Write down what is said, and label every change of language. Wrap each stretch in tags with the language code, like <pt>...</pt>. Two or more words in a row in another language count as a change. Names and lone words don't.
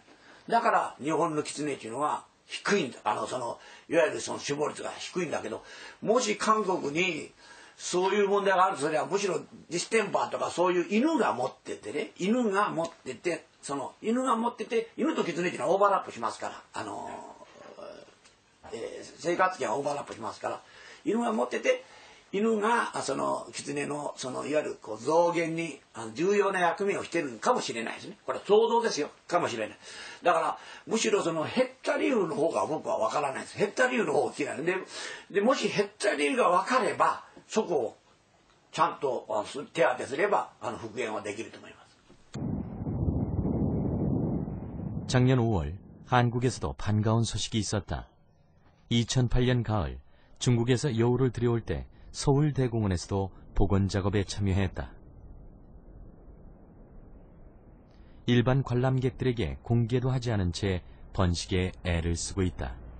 <ja>だから日本のキツネというのは低いんだ。いわゆるその死亡率が低いんだけど、もし韓国にそういう問題があるとすれば、むしろジステンパーとかそういう犬が持っててね、犬が持ってて犬とキツネっていうのはオーバーラップしますから、生活圏はオーバーラップしますから、犬が持ってて、犬がキツネのいわゆる増減に重要な役目をしているかもしれないですね。これは想像ですよ。かもしれない。だからむしろ減った理由の方が僕は分からないです。減った理由の方が嫌いで、もし減った理由が分かれば、そこをちゃんと手当てすれば復元はできると思います。</ja> <ko>작년 5월 한국에서도 반가운 소식이 있었다. 2008년 가을 중국에서 여우를 들여올 때 서울대공원에서도 복원 작업에 참여했다. 일반 관람객들에게 공개도 하지 않은 채 번식에 애를 쓰고 있다.</ko>